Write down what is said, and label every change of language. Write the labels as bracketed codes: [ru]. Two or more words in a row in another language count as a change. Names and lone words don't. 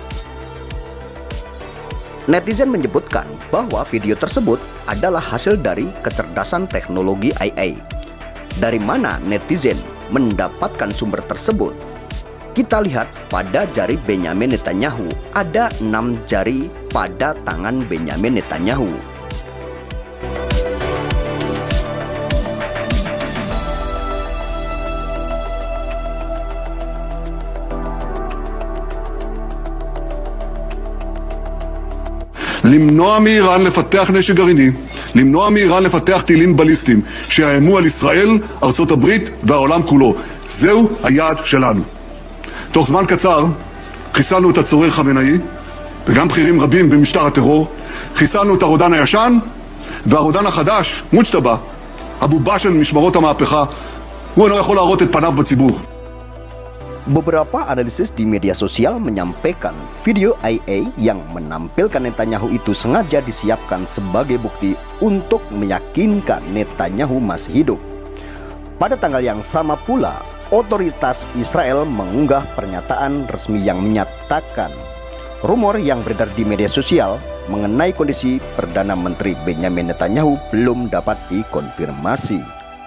[id] Netizen menyebutkan bahwa video tersebut adalah hasil dari kecerdasan teknologi IA. Dari mana netizen mendapatkan sumber tersebut? Kita lihat pada jari Benyamin Netanyahu, ada 6 jari pada tangan Benyamin Netanyahu. [he] למנוע מאיראן לפתח נשק גרעיני, למנוע מאיראן לפתח טילים בליסטיים שיאיימו על ישראל, ארצות הברית והעולם כולו. זהו היעד שלנו. תוך זמן קצר חיסלנו את הצורר חמינאי וגם בכירים רבים במשטר הטרור, חיסלנו את הרודן הישן והרודן החדש, מוג'טבא, הבובה של משמרות המהפכה, הוא אינו יכול להראות את פניו בציבור. [id] Beberapa analisis di media sosial menyampaikan video IA yang menampilkan Netanyahu itu sengaja disiapkan sebagai bukti untuk meyakinkan Netanyahu masih hidup. Pada tanggal yang sama pula, otoritas Israel mengunggah pernyataan resmi yang menyatakan rumor yang beredar di media sosial mengenai kondisi Perdana Menteri Benyamin Netanyahu belum dapat dikonfirmasi.